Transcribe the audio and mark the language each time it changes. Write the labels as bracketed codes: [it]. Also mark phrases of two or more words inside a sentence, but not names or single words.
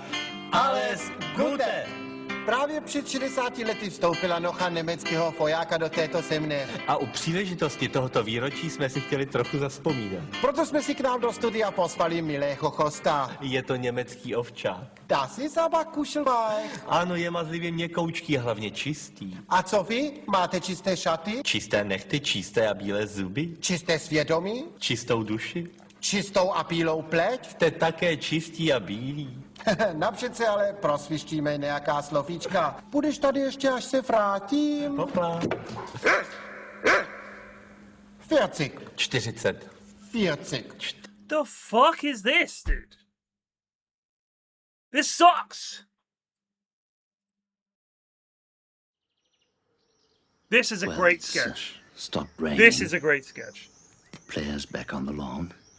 [de] Alles Gute! [cs] Právě před 60 lety vstoupila nocha německého vojáka do této země. A u příležitosti tohoto výročí jsme si chtěli trochu zavzpomínat. Proto jsme si k nám do studia pozvali milého hosta. Je to německý ovčák. [de] Das ist aber kuschelweich. [cs] Ano, je mazlivě měkoučký a hlavně čistý. A co vy? Máte čisté šaty? Čisté nehty, čisté a bílé zuby. Čisté svědomí? Čistou duši. Čistou a bílou pleť? Jste také čistí a bílí. Napřed se ale prosvištíme nějaká slovíčka. Budeš tady ještě, až se vrátím? Popla. 40. 40. 40. [en] The fuck is this, dude? This sucks. This is a great sketch. Stop raining. This is a great sketch. Players back on the lawn.